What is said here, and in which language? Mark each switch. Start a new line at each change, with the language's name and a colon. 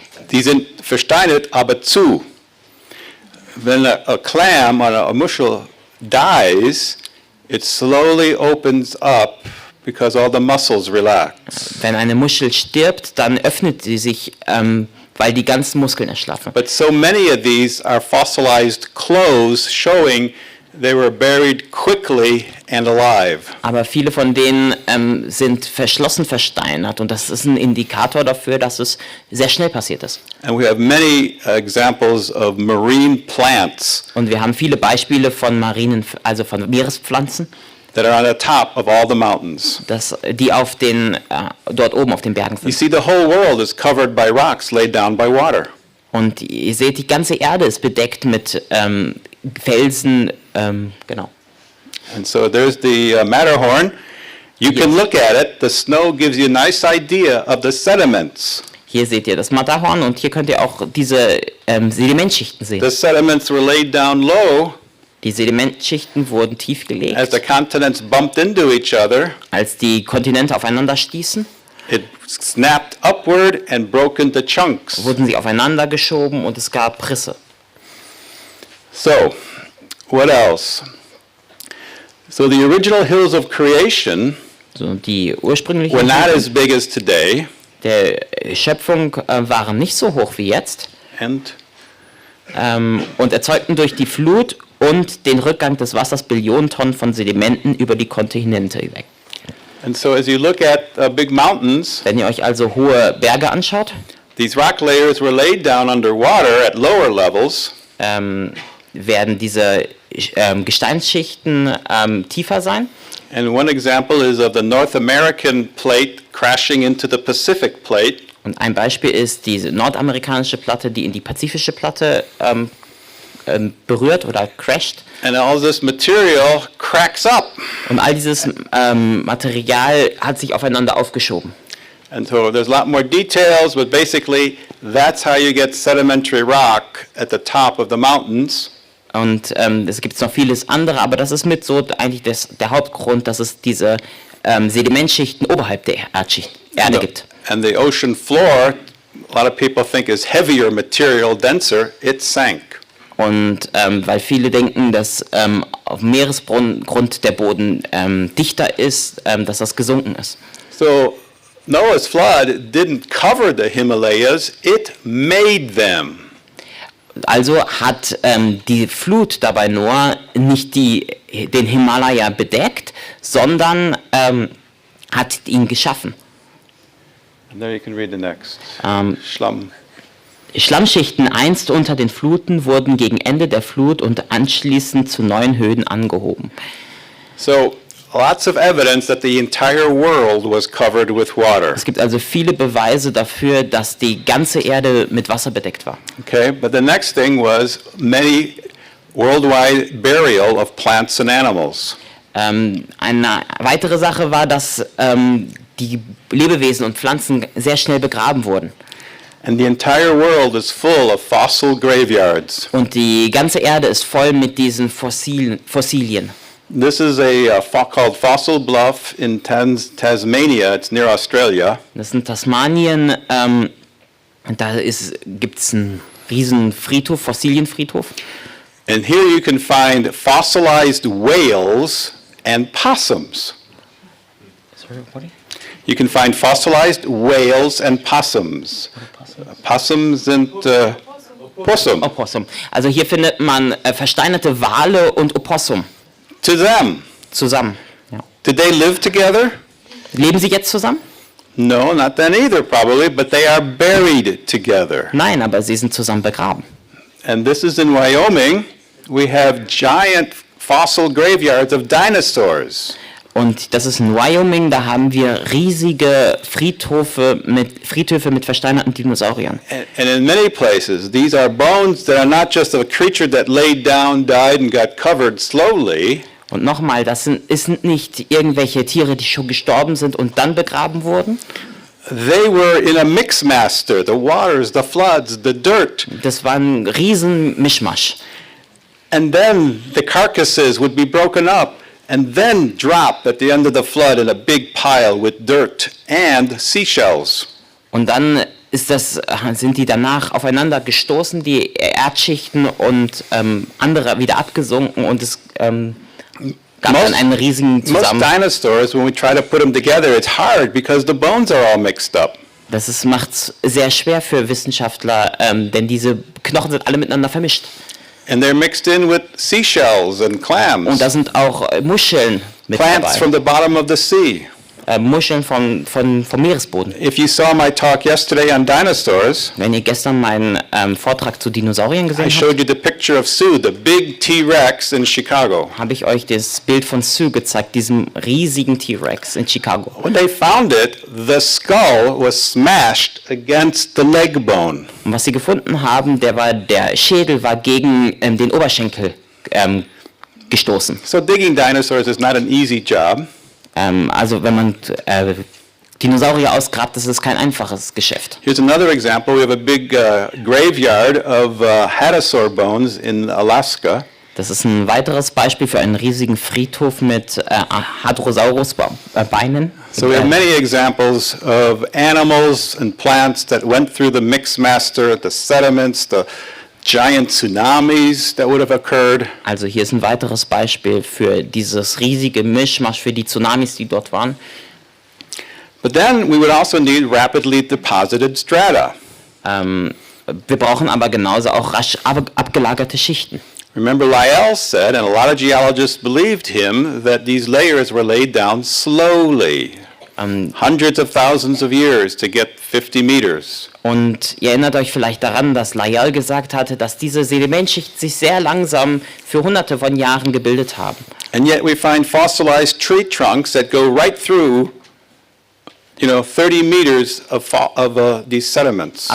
German: die sind versteinert, aber zu.
English: When a clam or a Muschel dies, it slowly opens up because all the muscles relax.
German: Wenn eine Muschel stirbt, dann öffnet sie sich, weil die ganzen Muskeln erschlaffen.
English: But so many of these are fossilized clothes showing they were buried quickly and alive.
German: Aber viele von denen sind verschlossen versteinert und das ist ein Indikator dafür, dass es sehr schnell passiert ist.
English: And we have many examples of marine plants
German: Und wir haben viele Beispiele von von Meerespflanzen,
English: that are on the top of all the mountains.
German: die auf dort oben auf den Bergen
English: You
German: sind.
English: see, the whole world is covered by rocks laid down by water.
German: Und ihr seht, die ganze Erde ist bedeckt mit Felsen, genau.
English: And so there's the Matterhorn. You can look at it. The snow gives you a nice idea of the sediments.
German: Hier seht ihr das Matterhorn und hier könnt ihr auch diese Sedimentschichten sehen.
English: The sediments were laid down low
German: Die Sedimentschichten wurden tief
English: as
German: gelegt,
English: the continents bumped into each other.
German: als die Kontinente aufeinander stießen,
English: It snapped upward and broke into chunks.
German: wurden sie aufeinander geschoben und es gab Risse.
English: So, what else? So the original hills of creation
German: So, die ursprünglichen
English: were not as big as today,
German: der Schöpfung waren nicht so hoch wie jetzt
English: and
German: und erzeugten durch die Flut und den Rückgang des Wassers Billionen Tonnen von Sedimenten über die Kontinente hinweg.
English: so as you look at big mountains,
German: Wenn ihr euch also hohe Berge anschaut,
English: these rock layers were laid down underwater at lower levels,
German: werden diese Gesteinsschichten tiefer sein.
English: and one example is of the North American plate crashing into the Pacific plate.
German: Und ein Beispiel ist diese nordamerikanische Platte, die in die pazifische Platte berührt oder crasht.
English: And all this material cracks up.
German: Und all dieses Material hat sich aufeinander aufgeschoben.
English: And so there's a lot more details, but basically that's how you get sedimentary rock at the top of the mountains.
German: Und es gibt noch vieles andere, aber das ist mit so eigentlich der Hauptgrund, dass es diese Sedimentschichten oberhalb der Erde gibt.
English: And the ocean floor, a lot of people think is heavier material, denser, it sank.
German: Und weil viele denken, dass auf dem Meeresgrund der Boden dichter ist, dass das gesunken ist.
English: So Noah's flood didn't cover the Himalayas, it made them.
German: Also hat die Flut dabei Noah nicht den Himalaya bedeckt, sondern hat ihn geschaffen.
English: And there you can read the next.
German: Schlamm. Schlammschichten einst unter den Fluten wurden gegen Ende der Flut und anschließend zu neuen Höhen angehoben.
English: So lots of evidence that the entire world was covered with water.
German: Es gibt also viele Beweise dafür, dass die ganze Erde mit Wasser bedeckt war.
English: Okay, but the next thing was many worldwide burial of plants and animals.
German: Eine weitere Sache war, dass die Lebewesen und Pflanzen sehr schnell begraben wurden.
English: And the entire world is full of fossil graveyards.
German: Und die ganze Erde ist voll mit diesen Fossilien.
English: This is called Fossil Bluff in Tasmania. It's near Australia.
German: Das ist in Tasmanien. Da gibt es einen riesen Friedhof, Fossilienfriedhof.
English: And here you can find fossilized whales and possums. You can find fossilized whales and possums.
German: Possums sind Possum. Opossum. Also hier findet man versteinerte Wale und Opossum
English: To them.
German: zusammen. Ja.
English: Did they live together?
German: Leben sie jetzt zusammen?
English: No, not then either probably, but they are buried together.
German: Nein, aber sie sind zusammen begraben.
English: And this is in Wyoming. We have giant fossil graveyards of dinosaurs.
German: Und das ist in Wyoming, da haben wir riesige Friedhöfe mit versteinerten Dinosauriern.
English: And in many places, these are bones that are not just of a creature that laid down, died, and got covered slowly.
German: Und nochmal, das sind nicht irgendwelche Tiere, die schon gestorben sind und dann begraben wurden.
English: They were in a mixmaster, the waters, the floods, the dirt.
German: Das war ein riesen Mischmasch.
English: And then the carcasses would be broken up and then dropped at the end of the flood in a big pile with dirt and seashells.
German: Und dann sind die danach aufeinander gestoßen, die Erdschichten, und andere wieder abgesunken, und es gab dann einen riesigen
English: Most
German: Zusammenhang.
English: dinosaurs, when we try to put them together, it's hard because the bones are all mixed up.
German: Das macht es sehr schwer für Wissenschaftler, denn diese Knochen sind alle miteinander vermischt.
English: And they're mixed in with seashells and clams.
German: Und da sind auch Muscheln mit
English: Plants from
German: dabei.
English: the bottom of the sea.
German: Muscheln vom Meeresboden.
English: If you saw my talk yesterday on dinosaurs,
German: Wenn ihr gestern meinen Vortrag zu Dinosauriern
English: I
German: gesehen habt,
English: showed you the picture of Sue, the big T-Rex in Chicago.
German: habe ich euch das Bild von Sue gezeigt, diesem riesigen T-Rex in Chicago.
English: When they found it, the skull was smashed against the leg bone.
German: Und was sie gefunden haben, der Schädel war gegen den Oberschenkel gestoßen.
English: So digging dinosaurs is not an easy job.
German: Also wenn man Dinosaurier ausgrabt, das ist kein einfaches Geschäft.
English: Here's another example. We have a big graveyard of hadrosaur bones in Alaska.
German: Das ist ein weiteres Beispiel für einen riesigen Friedhof mit Hadrosaurus-Beinen.
English: So we have many examples of animals and plants that went through the mixmaster, the sediments, the giant tsunamis that would have occurred.
German: Also hier ist ein weiteres Beispiel für dieses riesige Mischmasch, für die Tsunamis, die dort waren.
English: But then we would also need rapidly deposited strata.
German: Wir brauchen aber genauso auch rasch abgelagerte Schichten.
English: Remember, Lyell said, and a lot of geologists believed him, that these layers were laid down slowly, hundreds of thousands of years to get 50 meters.
German: Und ihr erinnert euch vielleicht daran, dass Lyell gesagt hatte, dass diese Sedimentschichten sich sehr langsam für hunderte von Jahren gebildet haben.
English: And yet we find fossilized tree trunks that go right through 30 meters of these sediments.